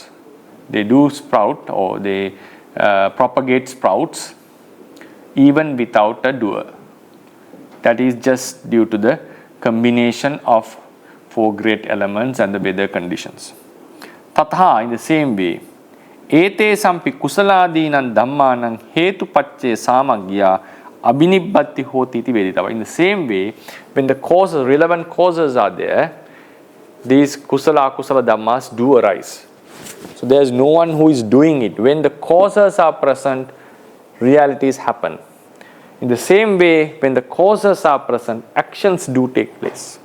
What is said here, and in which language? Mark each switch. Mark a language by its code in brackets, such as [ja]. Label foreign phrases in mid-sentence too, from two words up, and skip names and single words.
[en] They do sprout or they propagate sprouts even without a doer. That is just due to the combination of four great elements and the weather conditions. [pi] Tatha, [en] in the same way, [pi] ete sampi kusaladinam dhammanam hetupacce samagya abhinibbatti hoti iti veditava. [en] In the same way, when the causes, relevant causes are there, these [pi] kusala dhammas [en] do arise. So there is no one who is doing it. When the causes are present, realities happen. In the same way, when the causes are present, actions do take place.